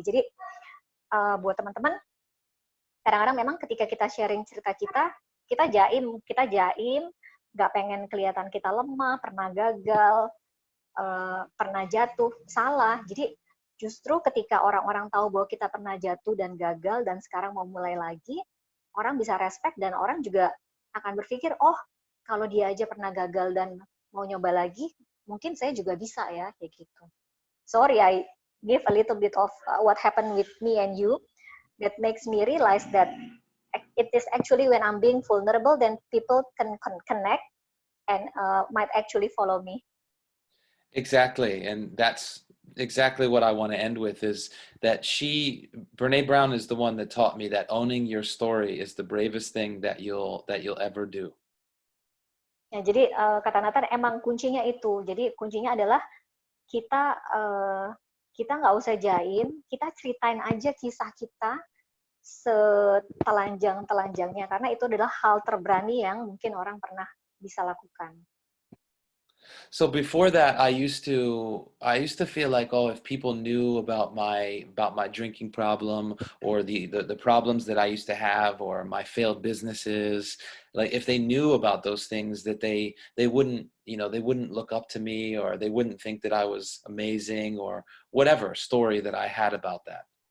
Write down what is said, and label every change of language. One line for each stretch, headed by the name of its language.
Indonesian: Jadi buat teman-teman, kadang-kadang memang ketika kita sharing cerita kita jaim, nggak pengen kelihatan kita lemah, pernah gagal, pernah jatuh, salah. Jadi justru ketika orang-orang tahu bahwa kita pernah jatuh dan gagal dan sekarang mau mulai lagi, orang bisa respect dan orang juga akan berpikir, oh kalau dia aja pernah gagal dan mau nyoba lagi, mungkin saya juga bisa ya, kayak gitu.
English: Sorry, I give a little bit of what happened with me and you that makes me realize that it is actually when I'm being vulnerable, then people can connect and might actually follow me. Exactly, and that's exactly what I want to end with, is that Brene Brown is the one that taught me that owning your story is the bravest thing that you'll ever do.
Indonesian: Ya, jadi kata Nathan emang kuncinya itu. Jadi kuncinya adalah kita nggak usah jaim, kita ceritain aja kisah kita setelanjang-telanjangnya, karena itu adalah hal terberani yang mungkin orang pernah bisa lakukan.
English: So before that, I used to feel like, oh, if people knew about my drinking problem, or the problems that I used to have, or my failed businesses, like if they knew about those things, that they wouldn't, they wouldn't look up to me, or they wouldn't think that I was amazing, or whatever story that I had about that.